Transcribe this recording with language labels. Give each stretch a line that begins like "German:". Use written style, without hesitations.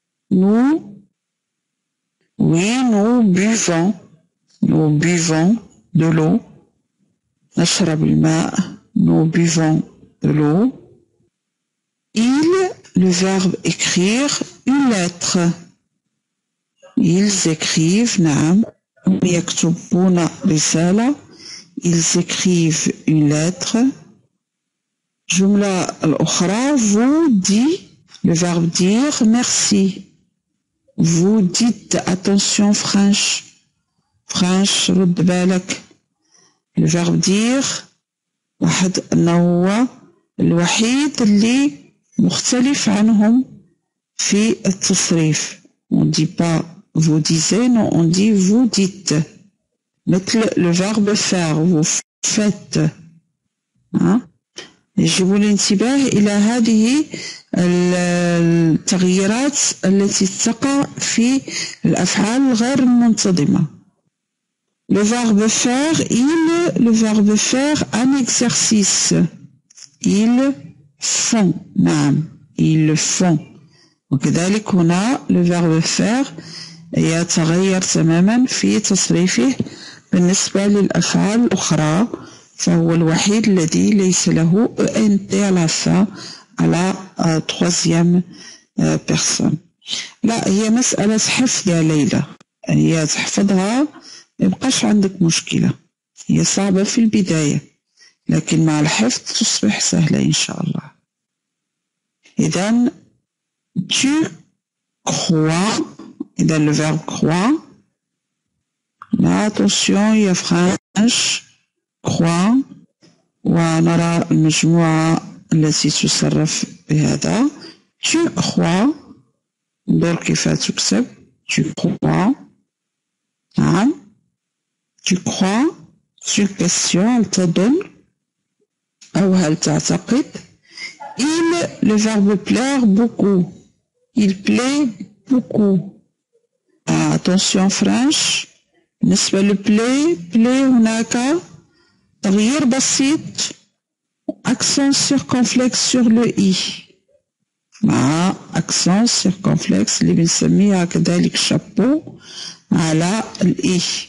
French: Nous, oui, nous buvons de l'eau.
Arabic: نشرب الماء.
French: Nous buvons de l'eau. Ils, le verbe écrire, une lettre. Ils écrivent
Arabic: نعم يكتبون رسالة.
French: Ils écrivent une lettre.
Arabic: الجملة الأخرى
French: vous dit, le verbe dire merci. Vous dites attention Franche
Arabic: رد بالك.
French: le verbe dire
Arabic: واحد أنه هو الوحيد اللي مختلف عنهم في التصريف.
French: on dit pas vous disiez, non, on dit vous dites.
Arabic: مثل
French: le verbe faire, vous faites.
Arabic: يجب الانتباه إلى هذه التغييرات التي تقع في الأفعال الغير المنتظمة.
French: Le verbe faire, le verbe faire un exercice. Ils font. نعم ils font.
Arabic: وكذلك هنا le verbe faire يتغير تماما في تصريفه بالنسبة للأفعال الأخرى، فهو الوحيد الذي ليس له
French: ENT à la fin à la troisième personne.
Arabic: لا هي مسألة حفظ يا ليلى، هي تحفظها ميبقاش عندك مشكلة. هي صعبة في البداية لكن مع الحفظ تصبح سهلة إن شاء الله.
French: إذن tu crois، إذا le verbe croire. Là, attention يا فرانش croire.
Arabic: ونرى المجموعة التي تصرف بهذا.
French: tu crois،
Arabic: انظر كيف تكتب
French: tu crois.
Arabic: نعم
French: tu crois c'est une question،
Arabic: هل تظن أو هل تعتقد.
French: il le verbe plaire beaucoup. il plaît beaucoup.
Arabic: attention فرانش بالنسبة للبلاي هناك تغيير بسيط
French: accent circonflexe sur le i
Arabic: مع
French: accent circonflexe
Arabic: اللي بنسميها كذلك شابو على الاي.